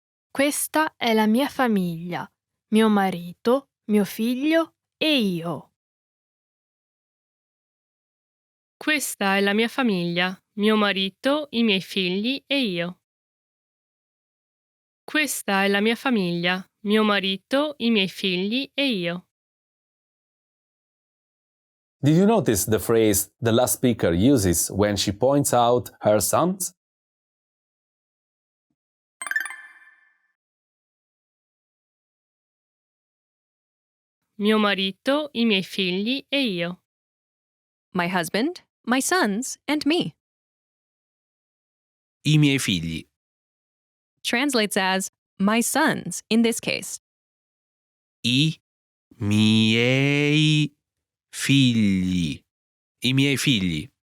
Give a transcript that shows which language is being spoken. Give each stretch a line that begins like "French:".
Italian: Questa è la mia famiglia. Mio marito, mio figlio e io. Questa è la mia famiglia, mio marito, i miei figli e io. Questa è la mia famiglia, mio marito, i miei figli e io.
English: Did you notice the phrase the last speaker uses when she points out her sons?
Italian: Mio marito, i miei figli e io.
English: My husband, my sons, and me.
Italian: I miei figli.
English: Translates as my sons in this case.
Italian: I miei figli. I miei figli.